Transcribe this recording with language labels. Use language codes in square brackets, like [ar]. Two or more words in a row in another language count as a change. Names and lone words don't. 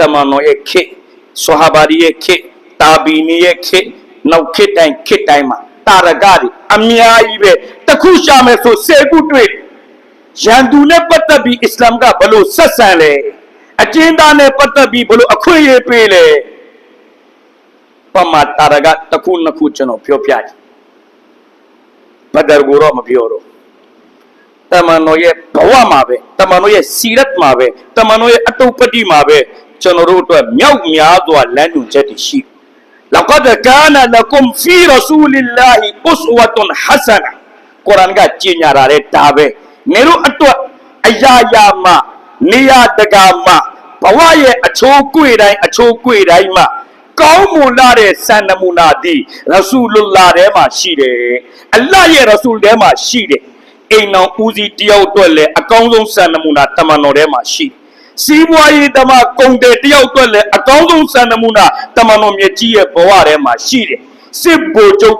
[my] မန်တော်ရဲ့ခေတ်ဆွဟာဘာဒီရဲ့ခေတ်တာဘီနီရဲ့ခေတ်နောက်ခေတ်တိုင်းမှာတာရကတွေအများကြီးပဲတခုရှာမယ်ဆို10ခုတွေ့ရန်သူနဲ့ပတ်သက်ပြီးအစ္စလာမ်ကဘလို့ဆက်ဆံလဲအကျဉ်းသားနဲ့ပတ်သက်ပြီးဘလို့အခွင့်အရေးပေးလဲပမာတာရကတခုနှစ်ခုကျွန်တော်ပြောပြတယ်ဘဒရ်ကိုတော့မပြော တော့တမန်တော်ရဲ့ဘဝမှာပဲတမန်တော်ရဲ့စီရတ်မှာပဲတမန်တော်ရဲ့အတုပ္ပတိမှာပဲကျွန်တော်တို့အတွက်မြောက်များစွာလမ်းညွှန်ချက်တွေရှိ [ar] لقد كان لكم في رسول الله أسوة حسنة [my] ကုရ်အာန်ကကြေညာတဲ့ဒါပဲနေတို့အတွက်အရာရာမှာနေရာတကာမှာဘဝရဲ့အချိုးကွေတိုင်းမှာကောင်းမွန်လာတဲ့စံနမူနာသည် ရဆူလုလာထဲမှာရှိတယ်အလ္လာဟ်ရဲ့ရဆူလ်ထဲမှာရှိတယ်အိမ်တော်ဦးစီးတယောက်အတွက်လည်းအကောင်းဆုံးစံနမူနာတမန်တော်ထဲမှာရှိစီးပွားရေးတမကုန်တဲ့တယောက်အတွက်လည်းအကောင်းဆုံးစံနမူနာတမန်တော်မြတ်ကြီးရဲ့ဘဝထဲမှာရှိတယ်စစ်ဘိုလ်ချုပ်